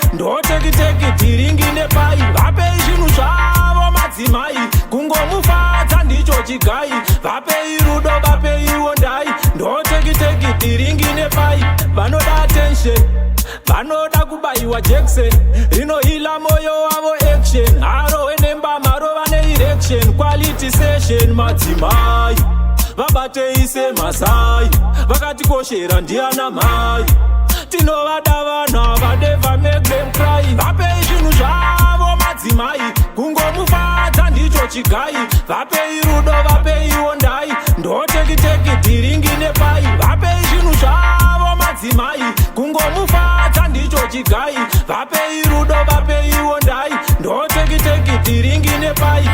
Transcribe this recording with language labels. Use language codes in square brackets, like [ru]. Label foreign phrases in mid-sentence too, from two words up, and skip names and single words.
[sn] Ndotekiteki, dhiringi nepai. Vapei zvinhu zvavo madzimai. Kungomufadza ndicho chigai. Vapei rudo, vapei ondai. Ndotekiteki, dhiringi nepai. Vanoda attention. Vanoda kubaiwa jekiseni, rinohila moyo wavo action. Haro wenemba, maro vane erection. [en] Quality session, [sn] madzimai. Vabatei semasai. Vakatikoshera ndiana mai. Tinovada vana, va [en] never make them cry. [sn] Vapei zvinhu zvavo, madzimai, kungomufadza ndicho chigai. Vapei rudo, vapeiwo ndai, ndotekiteki, dhiringi nepai. Vapei zvinhu zvavo madzimai, kungomufadza ndicho chigai. Vapei rudo, vapeiwo ndai, ndotekiteki, dhiringi nepai.